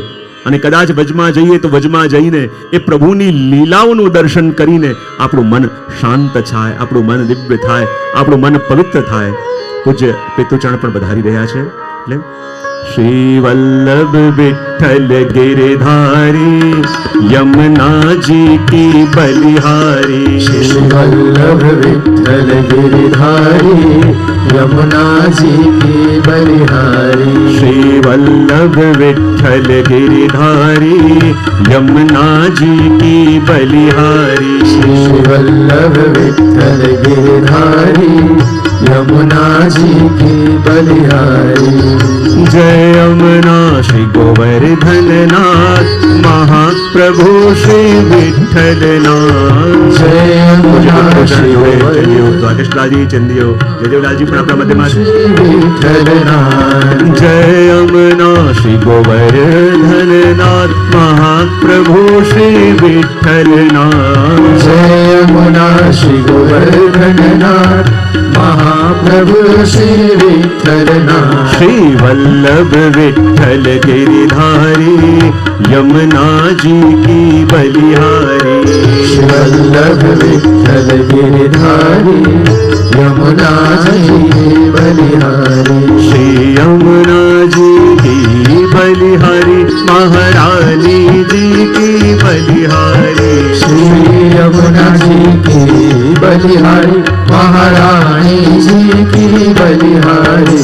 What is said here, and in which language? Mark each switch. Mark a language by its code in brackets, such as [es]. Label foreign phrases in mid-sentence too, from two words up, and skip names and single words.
[gu] અને કદાચ વ્રજમાં જઈએ તો વ્રજમાં જઈને એ પ્રભુની લીલાઓનું દર્શન કરીને આપણું મન શાંત થાય, આપણું મન દિવ્ય થાય, આપણું મન પવિત્ર થાય. પૂજ્ય પિતૃચરણ પણ પધારી રહ્યા છે. [hi] એટલે श्री वल्लभ विठ्ठल गिरधारी यमुनाजी की बलिहारी. श्री वल्लभ विठ्ठल गिरिधारी यमुनाजी की बलिहारी. श्री वल्लभ विठ्ठल गिरधारी यमुनाजी की बलिहारी. श्री वल्लभ विठ्ठल गिरिधारी यमुनाजी की बलिहारी. जय यमुना श्री गोवर्धननाथ महाप्रभु श्री विठ्ठलनाथ. जय यमुना श्री [gu] દ્વારકેશલાલજી ચંદીઓ જયદેવલાલજી પણ આપણા મધ્યમાં છે. [hi] विठ्ठलनाथ. जय यमुना श्री गोवर्धननाथ महाप्रभु श्री विठ्ठलनाथ. जय यमुना श्री गोवर्धननाथ महाप्रभु श्री विठ्ठलनाथ. श्री वल्लभ विठ्ठल गिरधारी यमुनाजी की बलिहारी. श्री वल्लभ विठ्ठल गिरिधारी यमुनाजी की बलिहारी. श्री यमुनाजी की बलिहारी महारानी जी की बलिहारी. श्री यमुनाजी की बलिहारी महारानी जी की बलिहारी.